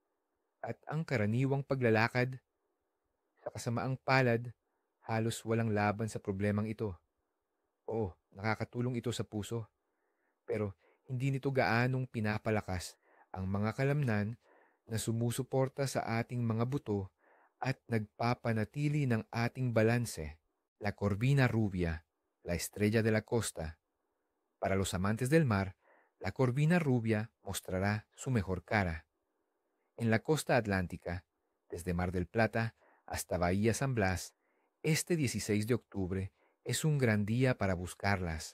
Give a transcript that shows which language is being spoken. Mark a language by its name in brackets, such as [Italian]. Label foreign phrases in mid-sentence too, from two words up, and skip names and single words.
[Filipino] At ang karaniwang paglalakad, sa kasamaang palad, halos walang laban sa problemang ito. Oo, nakakatulong ito sa puso, pero hindi nito gaanong pinapalakas ang mga kalamnan na sumusuporta sa ating mga buto at nagpapanatili ng ating balanse. [Spanish] La Corvina Rubia, la estrella de la costa. Para los amantes del mar, la corvina rubia mostrará su mejor cara. En la costa atlántica, desde Mar del Plata hasta Bahía San Blas, este 16 de octubre es un gran día para buscarlas.